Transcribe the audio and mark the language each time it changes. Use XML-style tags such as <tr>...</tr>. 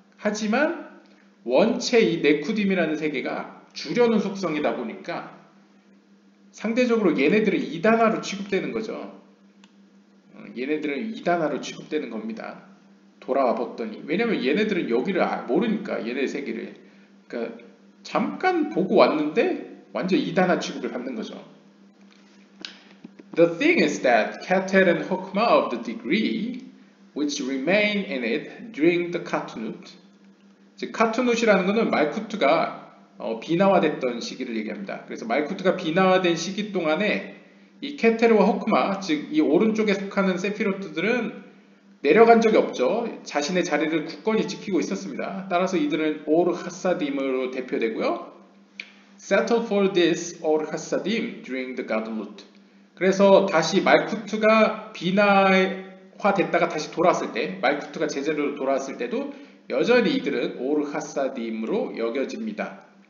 <ko>하지만 원체 이 네쿠딤이라는 세계가 주려는 속성이다 보니까 상대적으로 얘네들은 2단화로 취급되는 거죠. 얘네들은 2단화로 취급되는 겁니다. 돌아와 봤더니. 왜냐면 얘네들은 여기를 모르니까 얘네 세계를. 그러니까 잠깐 보고 왔는데 완전 2단화 취급을 받는 거죠.</ko> <en>The thing is that Keter and Hokmah of the degree which remain in it during the Katnut.</en> <ko>즉 카투누시라는 것은 말쿠트가 비나화됐던 시기를 얘기합니다. 그래서 말쿠트가 비나화된 시기 동안에 이 케테르와 호크마, 즉 이 오른쪽에 속하는 세피로트들은 내려간 적이 없죠. 자신의 자리를 굳건히 지키고 있었습니다. 따라서 이들은 오르 하사딤으로 대표되고요.</ko> <en>Settle for this 오르 하사딤 during the Gadlut.</en> <ko>그래서 다시 말쿠트가 비나화됐다가 다시 돌아왔을 때, 말쿠트가 제자리로 돌아왔을 때도 여전히 이들은 오르 하사딤으로 여겨집니다.</ko>